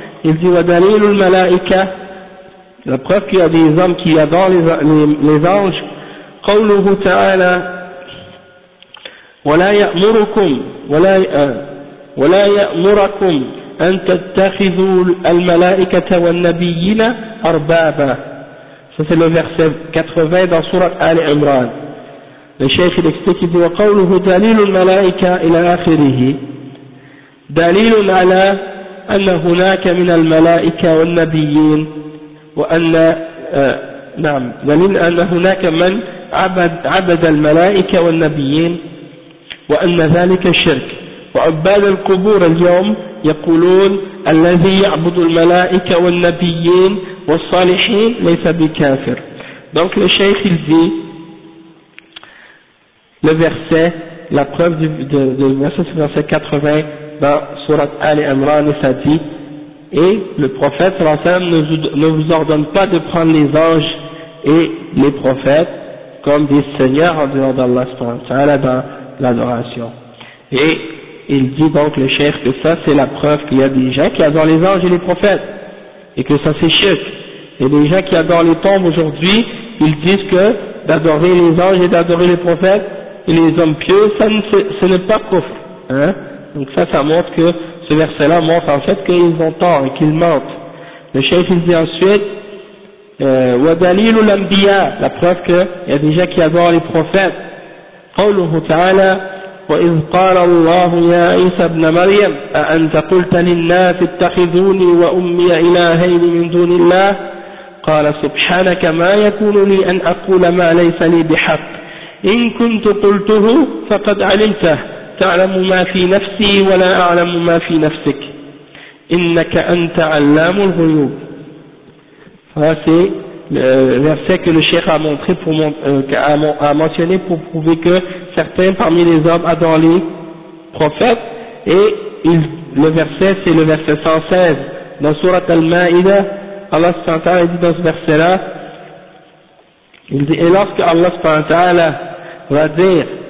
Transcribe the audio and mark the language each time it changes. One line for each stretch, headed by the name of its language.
French: Il dit
Arabic: وَدَلِيلُ الْمَلَائِكَةِ,
French: la preuve qu'il y a des hommes qui adorent les anges,
Arabic: قَوْلُهُ تَعَالَى وَلَا يَأْمُرَكُمْ أَن تَتَّخِذُوا الْمَلَائِكَةَ وَالنَّبِيِّينَ أَرْبَابًا.
French: Ça c'est le verset 80 dans Surat Ali Imran. Le Cheikh il explique, il dit
Arabic: وَقَوْلُهُ دَلِيلُ الْمَلَائِكَةِ إِلَى آخِرِهِ دَلِيلٌ عَلَى أَنَّ هُنَاكَ مِنَ الْمَلَائِكَةِ وَالنَّبِيِّينَ وَأَنَّ نعم دليل أن هناك من عبد الملائكة والنبيين وأن ذلك شرك وعباد القبور اليوم يقولون الذي يعبد الملائكة والنبيين والصالحين ليس بكافر.
French: Donc le cheikh il dit le verset, la preuve du verset 80 dans Surat Ali Imran, ça dit, et le prophète ne vous ordonne pas de prendre les anges et les prophètes comme des seigneurs en dehors d'Allah dans l'adoration. Et il dit donc le cheikh que ça c'est la preuve qu'il y a des gens qui adorent les anges et les prophètes et que ça c'est chiite. Et les gens qui adorent les tombes aujourd'hui, ils disent que d'adorer les anges et d'adorer les prophètes et les hommes pieux, ce n'est pas kufr, hein. Donc ça montre que, ce verset-là montre en fait qu'ils ont tort et qu'ils mentent. Le cheikh il dit ensuite,
Arabic: وَدَلِيلُ الْأَنْبِيَا,
French: la preuve qu'il y a des gens qui adorent les prophètes.
Arabic: قَوْلُهُ تَعَالَى وَإِذْ قَالَ اللَّهُ يَا عِيسَى ابْنَ مَرْيَمَ أَأَنْتَ قُلْتَ لِلنَّاسِ اتَّخِذُونِي وَأُمِّيَ إِلَهَيْنِ مِنْ دُونِ اللَّهِ قال سبحانك ما يكون لي أن أقول ما ليس لي بحق إن كنت قلته فقد علمته تعلم ما في نفسي ولا أعلم ما في نفسك إنك أنت علام الغيوب.
French: فهذا verset que le cheikh a montré pour a mentionné pour prouver que certains parmi les hommes adorent les prophètes, et le verset c'est le verset 116 dans sourate Al-Ma'ida. Allah subhanahu wa ta'ala dit dans ce verset-là, il dit, et lorsque Allah subhanahu wa ta'ala va dire